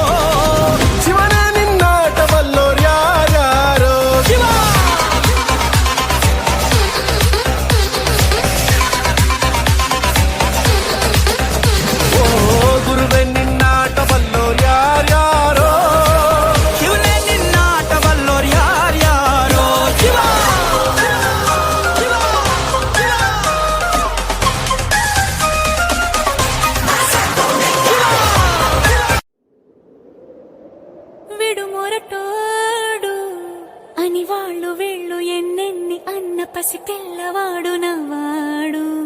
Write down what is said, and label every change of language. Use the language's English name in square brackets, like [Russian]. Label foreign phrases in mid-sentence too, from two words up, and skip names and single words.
[Kannada] ಶಿವನೇ ನಿನ್ನಾಟ ಬಲ್ಲೋರ್ ಯಾರ್ಯಾರೋ ಶಿವ ಓ ಗುರುವೆ ನಿನ್ನಾಟ ಬಲ್ಲೋರ್ ಯಾರ್ಯಾರೋ ಶಿವನೇ ನಿನ್ನಾಟ ಬಲ್ಲೋರ್ ಯಾರ್ಯಾರೋ ಶಿವ [Telugu] విడుమొరటోడు అని వాళ్ళు వీళ్ళు ఎన్నెన్ని అన్న పసి పిల్లవాడు నవ్వాడు.